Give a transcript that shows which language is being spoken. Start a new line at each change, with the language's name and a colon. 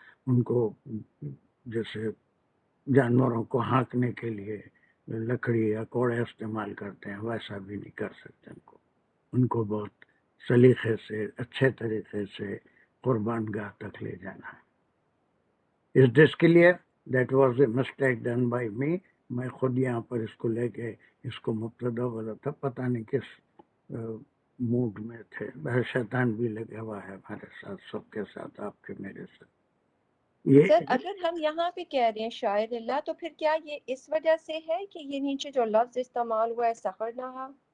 Urdu: ان کو جیسے جانوروں کو ہانکنے کے لیے لکڑی یا کوڑے استعمال کرتے ہیں، ویسا بھی نہیں کر سکتے. ان کو بہت سلیقے سے، اچھے طریقے سے قربان گاہ تک لے جانا ہے.
English: Is this clear? That was a mistake done by me.
Urdu: میں خود یہاں پر اس کو لے کے اس کو مبتدا بولا تھا، پتہ نہیں کس موڈ میں تھے. شیطان بھی لگا ہوا ہے ہمارے ساتھ، سب کے ساتھ، آپ کے میرے ساتھ. یہ سر اگر ہم یہاں پہ کہہ رہے ہیں شاعر اللہ، تو پھر کیا یہ اس وجہ سے ہے کہ یہ نیچے جو لفظ استعمال ہوا ہے سخرناہا؟